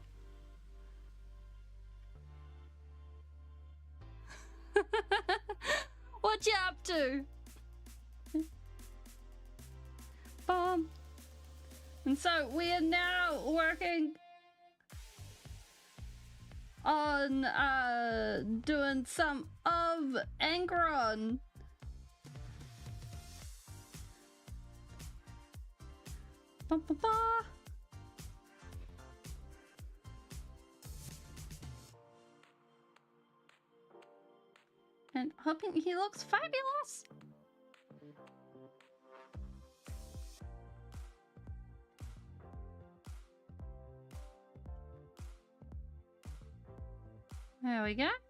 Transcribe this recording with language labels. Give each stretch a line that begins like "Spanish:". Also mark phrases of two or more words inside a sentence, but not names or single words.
English: What you up to? And so we are now working on doing some of Anchron. Ba, ba, ba. And hoping he looks fabulous. There we go.